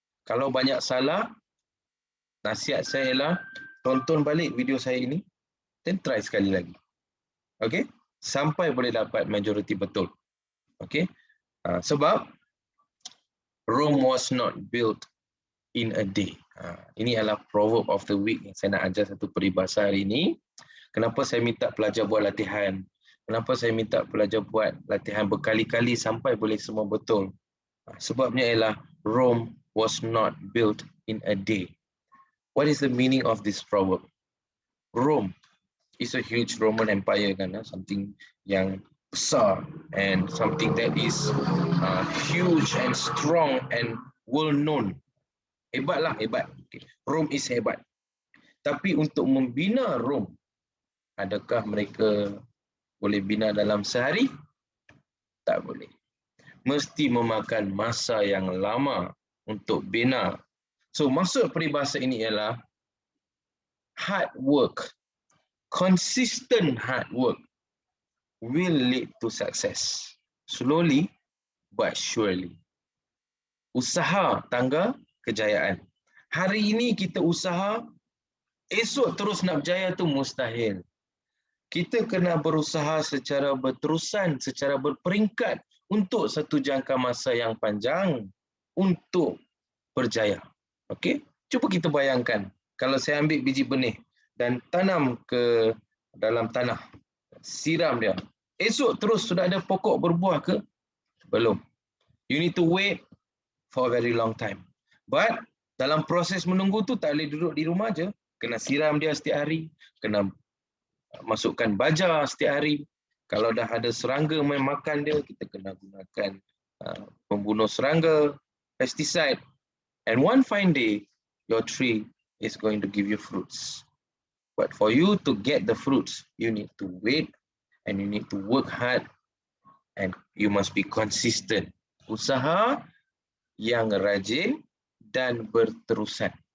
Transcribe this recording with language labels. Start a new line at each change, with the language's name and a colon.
Malay: Kalau banyak salah, nasihat saya ialah tonton balik video saya ini dan try sekali lagi. Okay? Sampai boleh dapat majoriti betul. Okay?
English: Sebab Rome was not built in a day.
Malay: Ini adalah
English: proverb of the week
Malay: yang saya nak ajar satu peribahasa hari ini. Kenapa saya minta pelajar buat latihan? Kenapa saya minta pelajar buat latihan berkali-kali sampai boleh semua betul? Sebabnya ialah
English: Rome was not built in a day. What is the meaning of this proverb? Rome is a huge Roman Empire, kan? Something
Malay: yang besar
English: and something that is huge and strong and well known.
Malay: Hebatlah, hebat. Rome is hebat. Tapi untuk membina Rome, adakah mereka boleh bina dalam sehari? Tak boleh. Mesti memakan masa yang lama untuk bina. So maksud peribahasa ini ialah
English: hard work, consistent hard work will lead to success. Slowly but surely.
Malay: Usaha tangga kejayaan. Hari ini kita usaha, esok terus nak berjaya tu mustahil. Kita kena berusaha secara berterusan, secara berperingkat untuk satu jangka masa yang panjang untuk berjaya. Okey? Cuba kita bayangkan, kalau saya ambil biji benih dan tanam ke dalam tanah, siram dia. Esok terus sudah ada pokok berbuah ke? Belum.
English: You need to wait for a very long time.
Malay: But dalam proses menunggu tu tak boleh duduk di rumah je. Kena siram dia setiap hari, kena masukkan baja setiap hari. Kalau dah ada serangga makan dia, kita kena gunakan pembunuh serangga, pesticide.
English: And one fine day, your tree is going to give you fruits. But for you to get the fruits, you need to wait and you need to work hard and you must be consistent.
Malay: Usaha yang rajin dan berterusan.